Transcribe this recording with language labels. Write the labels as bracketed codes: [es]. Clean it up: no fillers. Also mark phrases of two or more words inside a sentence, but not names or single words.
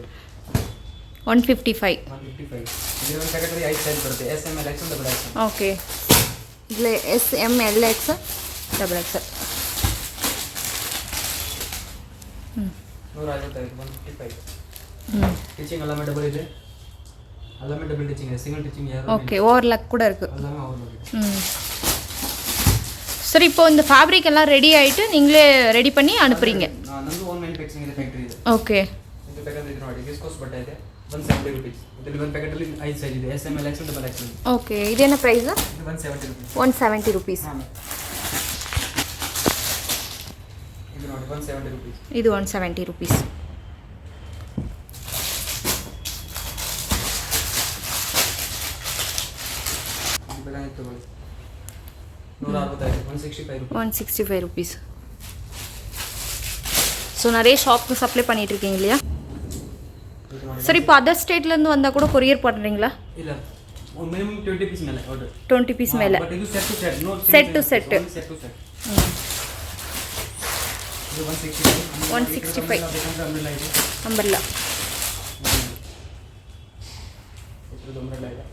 [kn] 155. 155. ಇದರ ಒಂದು ಪ್ಯಾಕೆಟ್ 5 ಸೈಜ್ ಬರುತ್ತೆ. S M L XL ಡಬಲ್ XL. ಓಕೆ. ಇಲ್ಲಿ S M L XL ಡಬಲ್ XL. 155. 155. ಟಿಚಿಂಗ್ ಎಲ್ಲಾமே ಡಬಲ್ ಇದೆ. [ta] எல்லாமே [en] double stitching single stitching [ta] யாரும் [en] okay overlock [ta] கூட இருக்கு எல்லாமே ஓவர்லாக். சரி இப்போ இந்த ஃபேப்ரிக் எல்லாம் ரெடி ஆயிட்டு நீங்களே ரெடி பண்ணி அனுப்புறீங்க? [kn] ನಮ್ಮದು [en] own manufacturing [kn] ಇದೆ ಫ್ಯಾಕ್ಟರಿ ಇದೆ. ಓಕೆ. ಇದು ಪ್ಯಾಕೆಟ್ ಇದೆ ನೋಡಿ ವಿಸ್ಕೋಸ್ ಬಟ್ಟೆ ಇದೆ 170 rupees. ಇದರಲ್ಲಿ ಒಂದು ಪ್ಯಾಕೆಟ್ ಅಲ್ಲಿ 5 ಸೈಜ್ ಇದೆ. S M L XL ಡಬಲ್ XL. ಓಕೆ. ಇದೇನ ಪ್ರೈಸ್? ಇದು 170 rupees. 170 rupees. ಇದು ನೋಡಿ 170 rupees. ಇದು 170 rupees. ತಗೊಳ್ಳಿ 165. 165 rupees. [ta] ஸோ நிறைய ஷாப்க்கு சப்ளை பண்ணிட்டு இருக்கீங்க இல்லையா? சரி இப்போ அதர் ஸ்டேட்லேருந்து வந்தால் கூட கொரியர் பண்ணுறீங்களா? [kn] ಇಲ್ಲ ಮಿನಿಮಮ್ 20 ಪೀಸ್ ಮೇಲೆ ಆರ್ಡರ್. 20 ಪೀಸ್ ಮೇಲೆ. ಬಟ್ ಇದು [en] set to set [kn] ನೋ [en] set to set. [kn] ಇದು 165. 165 ಅಂಬ್ರೆಲಾ. ಇದು ಅಂಬ್ರೆಲಾ ಇದೆ.